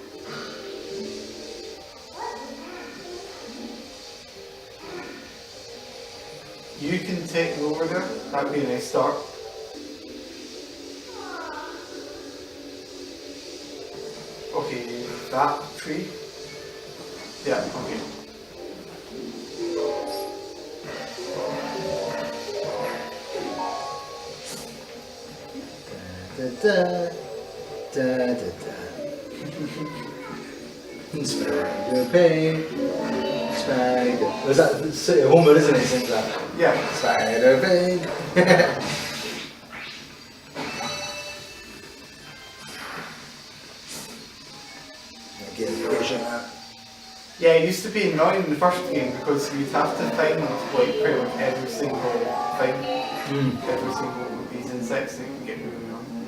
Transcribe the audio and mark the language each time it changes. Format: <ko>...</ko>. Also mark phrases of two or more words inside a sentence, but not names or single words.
<en>You can take me over there. That'd be a nice start. Okay, that tree. Yeah, okay. Da da da da. Spider pig, spider. Was that City of Homer, isn't it? Sings that. Yeah. Spider pig. Yeah, it used to be annoying in the first game because you'd have to find like pretty much every single thing, every single of these insects that you can get moving on.</en>